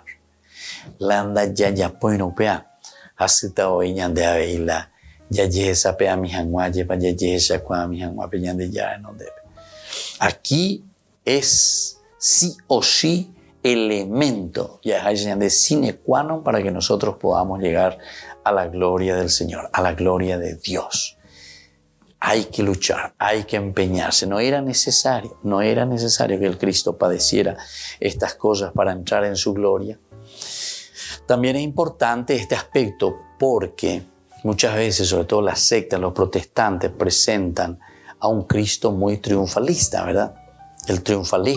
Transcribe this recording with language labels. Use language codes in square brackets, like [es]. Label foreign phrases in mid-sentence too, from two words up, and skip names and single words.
[es] Landa ya poinopea hasta hoy de aveila. Aquí es sí o sí elemento de [la] sine qua non [es] para que nosotros podamos llegar a la gloria del Señor, a la gloria de Dios. Hay que luchar, hay que empeñarse. No era necesario que el Cristo padeciera estas cosas para entrar en su gloria. También es importante este aspecto porque muchas veces, sobre todo las sectas, los protestantes, presentan a un Cristo muy triunfalista, ¿verdad?